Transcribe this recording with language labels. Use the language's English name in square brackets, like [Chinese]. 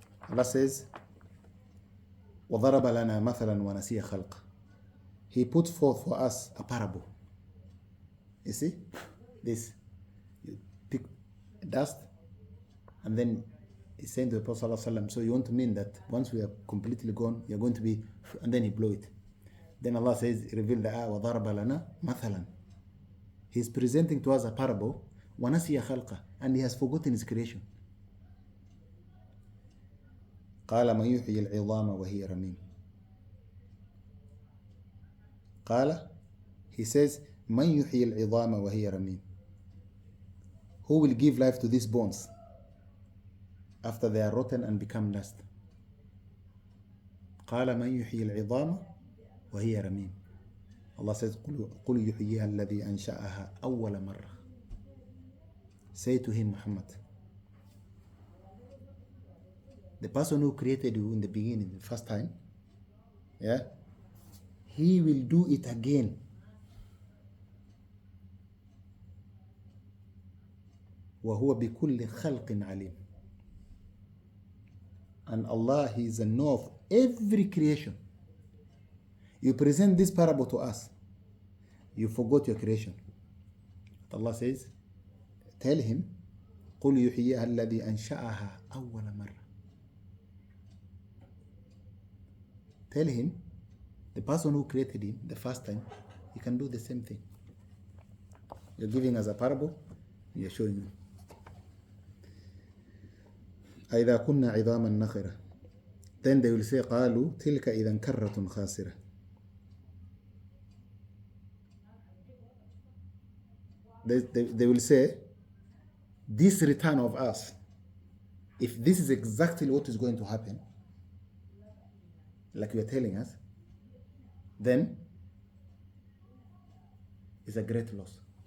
[Arabic] Allah says, وَضَرَبَ لَنَا مَثَلًا وَنَسِيَ خَلْقًا. [English] He put forth for us a parable. You see? This. You pick dust and then he's saying to the Prophet ﷺ, so you want to mean that once we are completely gone, you're going to be, and then he blow it. Then Allah says, reveal the ayah, وَضَرَبَ لَنَا مَثَلًا. He's presenting to us a parable, وَنَسِيَ خَلْقًا, and he has forgotten his creation. [Arabic] قال من يحيي العظام وهي رميم. قال, he says, من يحيي العظام وهي رميم. [English] Who will give life to these bones after they are rotten and become dust? [Arabic] قال من يحيي العظام وهي رميم. Allah says, قل يحييها الذي أنشأها أول مرة. [English] Say to him, Muhammad, the person who created you in the beginning, the first time, yeah, he will do it again. [Arabic] وهو بكل خلق عليم. [English] And Allah, He is a know of every creation. You present this parable to us, you forgot your creation. [Arabic] Allah says, tell him, قل يحييها الذي أنشأها أول مرة. [English] Tell him, the person who created him the first time, he can do the same thing. You're giving us a parable, you're showing him. [Arabic] أَإِذَا كُنَّا عِظَامًا نَخِرَةً. Then they will say قَالُوا تِلْكَ إِذًا كَرَّةٌ خَاسِرَةٌ. [English] They will say, this return of us, if this is exactly what is going to happen, like you are telling us, then it's a great loss.